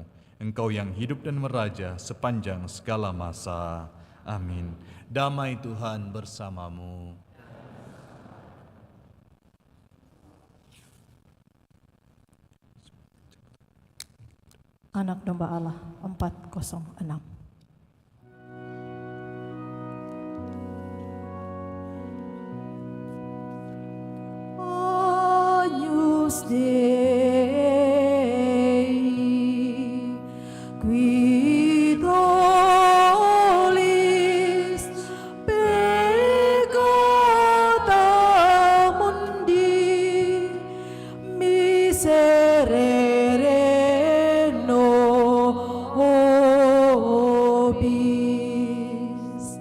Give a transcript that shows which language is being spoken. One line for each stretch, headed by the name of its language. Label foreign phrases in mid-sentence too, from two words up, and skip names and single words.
Indonesian: Engkau yang hidup dan meraja sepanjang segala masa. Amin. Damai Tuhan bersamamu. Anak Domba Allah 406.
Latin: Agnus Dei, qui tollis peccata mundi, miserere nobis.